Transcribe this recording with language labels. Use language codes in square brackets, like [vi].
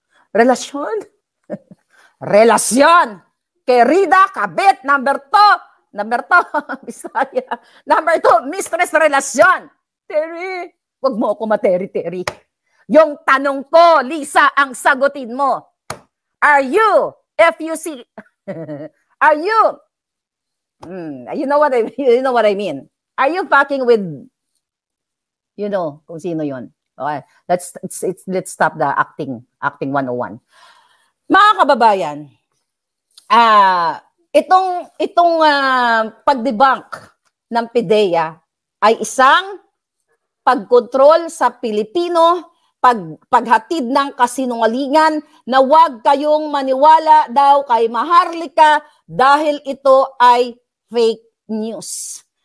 [tl] Relasyon? Relasyon! Kay Rida Kabit, number 2, Bisaya. Number 2, mistress relasyon. Terry, wag mo ako materi-teri. Yung tanong ko, Lisa, ang sagutin mo. [en] Are you, FUC, are you, you know what I mean? Are you fucking with, you know, [tl] kung sino yun? [en] Okay, let's stop the acting 101. [tl] Mga kababayan, itong pag-debunk ng PIDEA ay isang pagkontrol sa Pilipino, paghatid ng kasinungalingan na huwag kayong maniwala daw kay Maharlika dahil ito ay fake news.